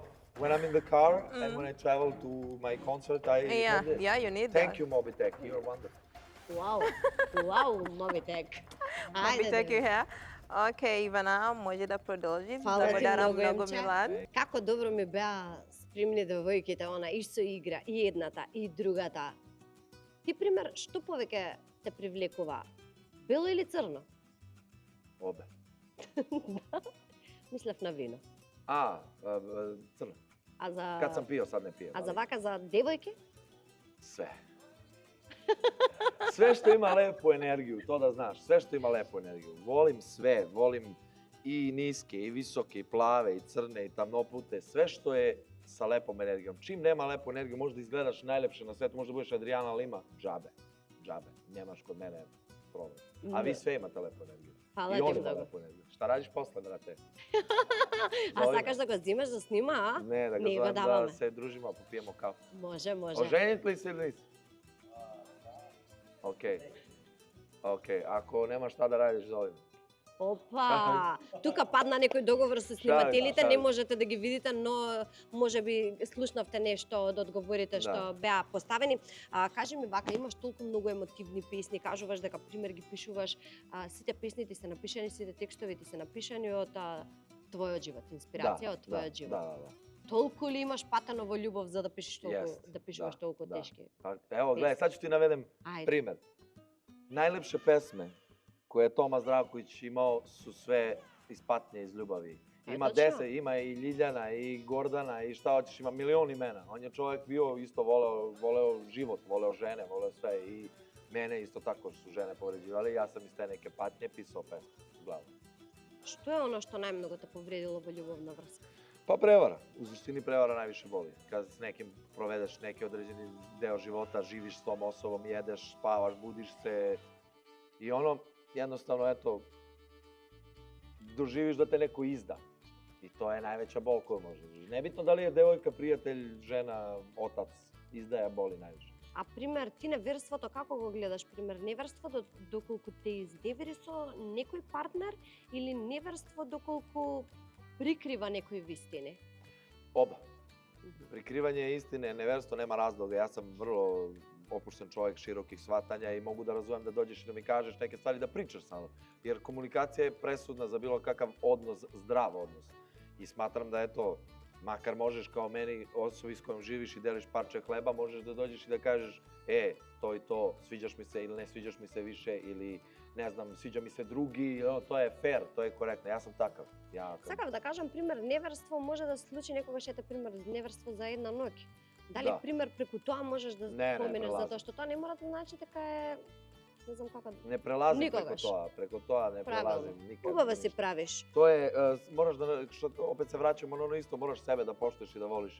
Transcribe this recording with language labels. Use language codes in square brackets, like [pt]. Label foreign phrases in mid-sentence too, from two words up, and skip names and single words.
[en] When I'm in the car and when I travel to my concert, I Yeah, have this. yeah, you need Thank that. you, Mobitech, you're wonderful. Вау, вау, Mobitech. Mobitech you have. [mk] Окей, Ивана, може да продолжи. Фала ти Благодарам многу, многу, Емче. Милан. Како добро ми беа спремни девојките, она и со игра, и едната, и другата. Ти пример, што повеќе те привлекува? Бело или црно? [sr] Obe. [mk] Мислев на вино. [sr] Crno. [mk] А за [sr] Kad sam pio, sad ne pijem. [mk] А за [sr] ali [mk] вака за девојки? [sr] Sve. Sve što ima lepu energiju, to da znaš, sve što ima lepu energiju. Volim sve, volim i niske, i visoke, i plave, i crne, i tamnopute, sve što je sa lepom energijom. Čim nema lepu energiju, možda izgledaš najlepše na svetu, možda budeš Adriana Lima, džabe, džabe, nemaš kod mene problem. A vi sve imate lepu energiju. [mk] Фала [sr] I [mk] ти [sr] on ima [mk] многу. [sr] lepu energiju. Šta radiš posle, brate? [mk] А [sr] Зови [mk] сакаш [sr] ме. [mk] да го зимаш да снима, а? [sr] Ne, da ga [mk] Не го [sr] zovem [mk] даваме. [sr] da se družimo, popijemo kafu. [mk] Може, може. [sr] Oženit li se ili nisi? Okej. Okej, ako nemaš šta da radiš, zovem. [mk] Опа! Тука падна некој договор со снимателите, шалим. не можете да ги видите, но може би слушнавте нешто од одговорите што беа поставени. Кажи ми вака, имаш толку многу емотивни песни, кажуваш дека пример ги пишуваш, сите песни ти се напишани, сите текстови ти се напишани од твојот живот, инспирација од твојот живот. [sr] Da. [mk] Толку ли имаш патено во љубов за да пишеш толку, [sr] Jest, [mk] да пишуваш [sr] да, [mk] толку [sr] да. [mk] тешки? [sr] Pa, evo, gledaj, sad ću ti navedem [mk] Ајде. [sr] primer. Najlepše pesme koje je Toma Zdravković imao su sve iz patnje, iz ljubavi. Pa, Ima točno. 10, ima i Ljiljana, i Gordana, i šta hoćeš, ima milion imena. On je čovjek bio isto voleo život, voleo žene, voleo sve. I Мене isto tako su žene povređivali, ja sam iz te neke patnje pisao pesmu u glavu. [mk] Што е оно што најмногу те повредило во љубовна врска? [sr] Pa prevara, u suštini prevara najviše boli. Kad s nekim provedeš neki određeni deo života, živiš s tom osobom, jedeš, spavaš, budiš se i ono, jednostavno, eto, doživiš da te neko izda. I to je najveća bol koju može doživjeti. Nebitno da li je devojka, prijatelj, žena, otac, izdaja boli najviše. А пример, ти неверството како го гледаш? Пример, неверство доколку те изневери со некој партнер или неверство доколку прикрива некои вистини? Oba. Prikrivanje istine, neverstvo nema razloga. Ja sam vrlo opušten čovjek, širokih shvatanja i mogu da razumem da dođeš i da mi kažeš neke stvari, da pričaš sa mnom. Jer komunikacija je presudna za bilo kakav odnos, zdrav odnos. I smatram da eto, makar možeš kao meni, osobi s kojom živiš i deliš parče hleba, možeš da dođeš i da kažeš to i to, sviđaš mi se ili ne sviđaš mi se više ili ne znam, sviđa mi se drugi, to je fair, to je korektno. Ja sam takav. [mk] Сакав да кажам, пример, неверство може да се случи некогаш, ете, пример, неверство за една ноќ. Дали, пример, преку тоа можеш да споменеш, затоа што тоа не мора да значи дека е, не знам како... [sr] Не прелазим преку тоа не прелазим никад. [mk] Убаво си правиш. [sr] Тоа е, мораш да, што опет се враќаме на оно исто, мораш себе да поштоиш и да волиш.